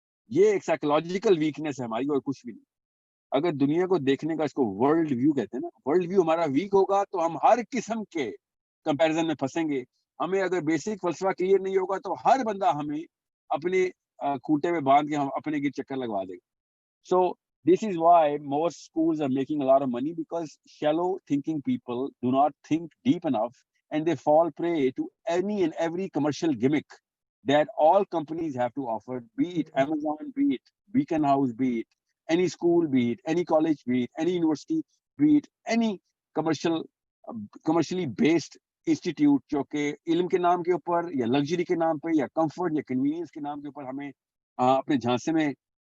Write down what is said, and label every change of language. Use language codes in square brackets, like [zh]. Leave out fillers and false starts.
[hi] ये एक psychological weakness है हमारी, और कुछ भी नहीं। अगर दुनिया को देखने का, इसको वर्ल्ड व्यू कहते हैं ना, वर्ल्ड व्यू हमारा वीक होगा तो हम हर किस्म के कंपैरिजन में फंसेंगे। हमें अगर बेसिक फलसफा क्लियर नहीं होगा तो हर बंदा हमें अपने खूंटे में बांध के हम अपने गिर चक्कर लगवा देगा। [en] so this is why most schools are making a lot of money, because shallow thinking people do not think deep enough and they fall prey to any and every commercial gimmick that all companies have to offer, be it Amazon, be it Beacon House, be it any school, be it any college, be it any university, be it any commercially based [hi] institute जो कि इल्म के नाम के ऊपर या luxury के नाम पे या कंफर्ट या कन्वीनियंस के नाम के ऊपर हमें अपने झांसे में